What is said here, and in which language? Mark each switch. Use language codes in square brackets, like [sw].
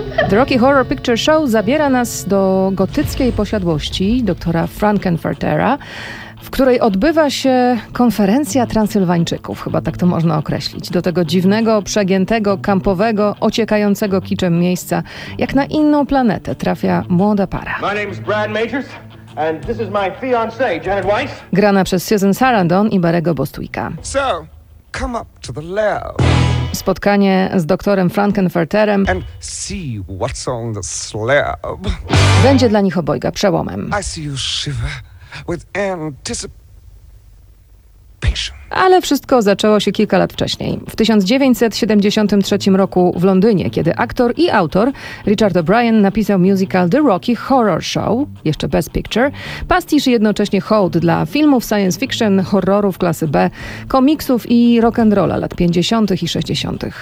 [pl] The Rocky Horror Picture Show zabiera nas do gotyckiej posiadłości doktora Frankenfurtera, w której odbywa się konferencja Transylwańczyków, chyba tak to można określić. Do tego dziwnego, przegiętego, kampowego, ociekającego kiczem miejsca, jak na inną planetę, trafia młoda para. [en] My name is Brad Majors, and this is my fiancée, Janet Weiss. [pl] Grana przez Susan Sarandon i Barry'ego Bostwicka. [en] So, come up to the lab. [pl] Spotkanie z doktorem Frankenfurterem [en] and see what's on the slab. [pl] Będzie dla nich obojga przełomem. [en] I see you shiver. With anticipation. [pl] Ale wszystko zaczęło się kilka lat wcześniej. W 1973 roku w Londynie, kiedy aktor i autor Richard O'Brien napisał musical The Rocky Horror Show, jeszcze Best Picture, pastisz i jednocześnie hołd dla filmów science fiction, horrorów klasy B, komiksów i rock'n'rolla lat 50. i 60.